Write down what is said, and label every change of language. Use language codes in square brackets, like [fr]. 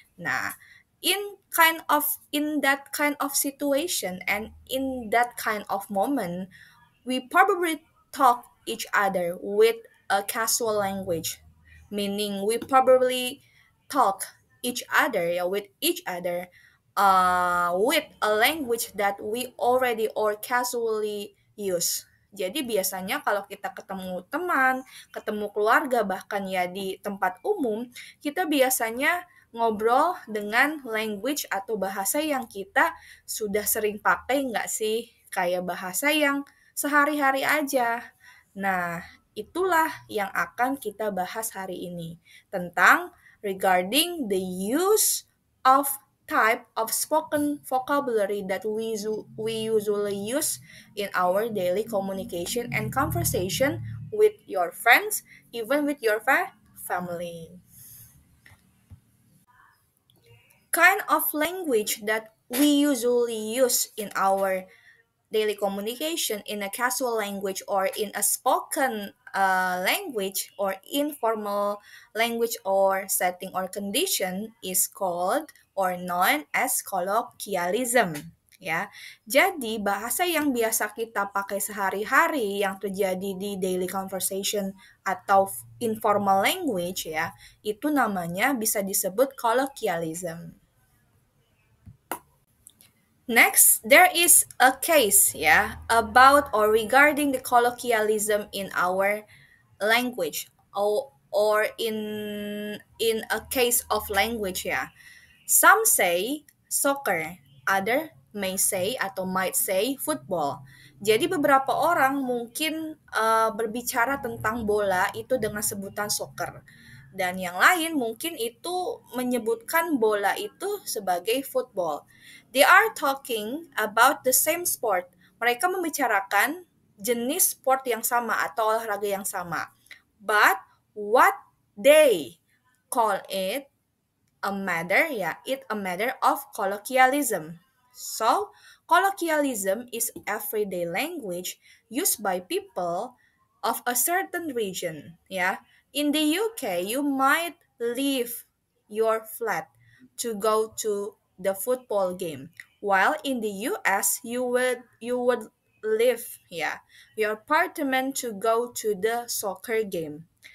[en] Nah, in that kind of situation and in that kind of moment, we probably talk each other with a casual language, meaning we probably talk each other, with each other, with a language that we already or casually use. [id] Jadi biasanya kalau kita ketemu teman, ketemu keluarga, bahkan ya di tempat umum, kita biasanya ngobrol dengan language atau bahasa yang kita sudah sering pakai nggak sih? Kayak bahasa yang sehari-hari aja. Nah, itulah yang akan kita bahas hari ini tentang [en] regarding the use of type of spoken vocabulary that we usually use in our daily communication and conversation with your friends, even with your family. Kind of language that we usually use in our daily communication in a casual language or in a spoken language or informal language or setting or condition is called or known as colloquialism, ya. [id] Jadi bahasa yang biasa kita pakai sehari-hari yang terjadi di [en] daily conversation [id] atau [en] informal language, [id] ya, itu namanya bisa disebut colloquialism. [en] Next, there is a case, about or regarding the colloquialism in our language or in a case of language, Some say soccer, other may say [id] atau [en] might say football. [id] Jadi beberapa orang mungkin berbicara tentang bola itu dengan sebutan soccer. Dan yang lain mungkin itu menyebutkan bola itu sebagai football. [en] They are talking about the same sport. [id] Mereka membicarakan jenis sport yang sama atau olahraga yang sama. [en] But what they call it a matter of colloquialism. So, colloquialism is everyday language used by people of a certain region, In the UK, you might leave your flat to go to the football game, while in the US, you would leave, your apartment to go to the soccer game.